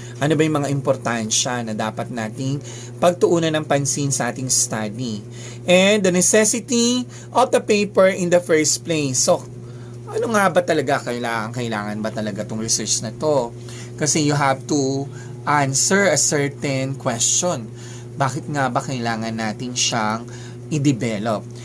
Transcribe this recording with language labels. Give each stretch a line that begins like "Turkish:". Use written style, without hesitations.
Filipino: Ano ba yung mga importansya na dapat nating pagtuunan ng pansin sa ating study?
English: And the necessity of the paper in the first place.
Filipino: So, ano nga ba talaga kailangan ba talaga itong research na to?
English: Kasi you have to answer a certain question.
Filipino: Bakit nga ba kailangan natin siyang i-develop?